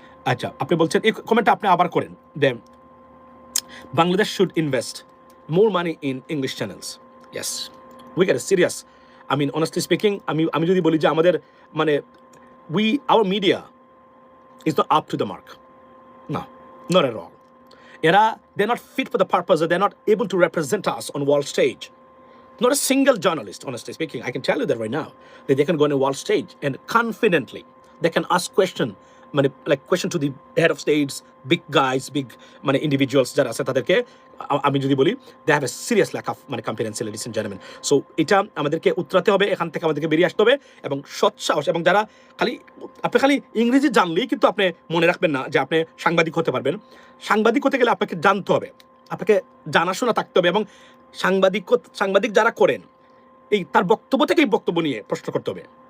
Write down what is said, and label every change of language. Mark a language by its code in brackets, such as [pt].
[bn] আচ্ছা, আপনি বলছেন এই কমেন্টটা আপনি আবার করেন, [en] Then Bangladesh should invest more money in English channels. Yes, we get serious. I mean honestly speaking, [bn] আমি যদি বলি যে আমাদের মানে [en] Our media is not up to the mark, না, not at all. এরা they're not fit for the purpose, they're not able to represent us on world stage. Not a single journalist, honestly speaking, I can tell you that right now, that they can go on a world stage and confidently they can ask question to the head of states, big guys, big individuals [bn] যারা আছে তাদেরকে আমি যদি বলি [en] they have a serious lack of competency, ladies and gentlemen. [bn] So এটা আমাদেরকে উতরাতে হবে, এখান থেকে আমাদেরকে বেরিয়ে আসতে হবে এবং সৎ সাহস, এবং যারা আপনি খালি ইংরেজি জানলেই কিন্তু আপনি মনে রাখবেন না যে আপনি সাংবাদিক হতে পারবেন। সাংবাদিক হতে গেলে আপনাকে জানতে হবে, আপনাকে জানাশোনা থাকতে হবে, এবং সাংবাদিক যারা করেন এই তার বক্তব্য থেকেই বক্তব্য নিয়ে প্রশ্ন করতে হবে।